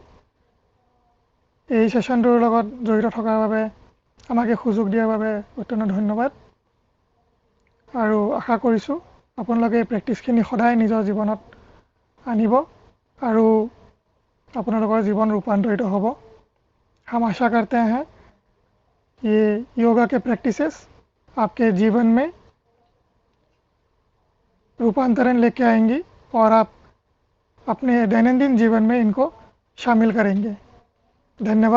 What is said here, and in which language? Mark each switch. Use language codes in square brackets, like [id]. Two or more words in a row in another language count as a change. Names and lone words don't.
[as] এই ছেশ্যনটোৰ লগত জড়িত থকাৰ বাবে আমাক এই সুযোগ দিয়াৰ বাবে অত্যন্ত ধন্যবাদ। আৰু আশা কৰিছোঁ আপোনালোকে এই প্ৰেক্টিছখিনি সদায় নিজৰ জীৱনত আনিব আৰু আপোনালোকৰ জীৱন ৰূপান্তৰিত হ'ব। [hi] हम आशा करते हैं ये योगा के प्रैक्टिसेस आपके जीवन में रूपांतरण लेके आएंगी और आप अपने दैनंदिन जीवन में इनको शामिल करेंगे।